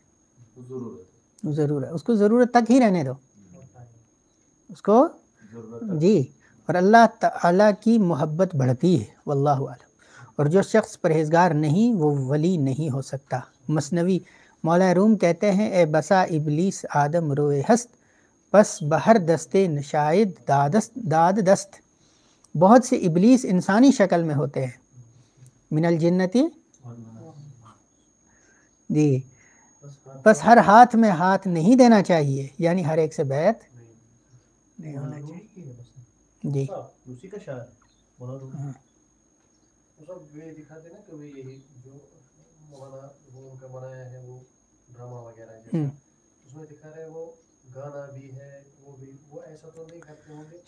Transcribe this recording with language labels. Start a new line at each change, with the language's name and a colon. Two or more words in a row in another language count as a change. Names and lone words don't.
Urdu: ضرورت اس کو ضرورت تک ہی رہنے دو اس کو. جی. اور اللہ تعالیٰ کی محبت بڑھتی ہے واللہ اعلم. اور جو شخص پرہیزگار نہیں وہ ولی نہیں ہو سکتا. مثنوی مولا روم کہتے ہیں
Persian: اے بسا ابلیس آدم روئے ہست، پس بہر دستے نشائد داد دست.
Urdu: بہت سے ابلیس انسانی شکل میں ہوتے ہیں. من الجنتی جی. بس ہر ہاتھ میں ہاتھ نہیں دینا چاہیے، یعنی ہر ایک سے بیعت نہیں ہونا چاہیے. جی. اسی کا شاعر مولانا روم صاحب یہ دکھاتے نا کہ یہ جو مولانا وہ ان کا بنایا ہے وہ ڈرامہ وغیرہ جیسا، اس میں دکھا رہے وہ گانا بھی ہے وہ بھی، وہ ایسا تو نہیں کرتے ہوں گے؟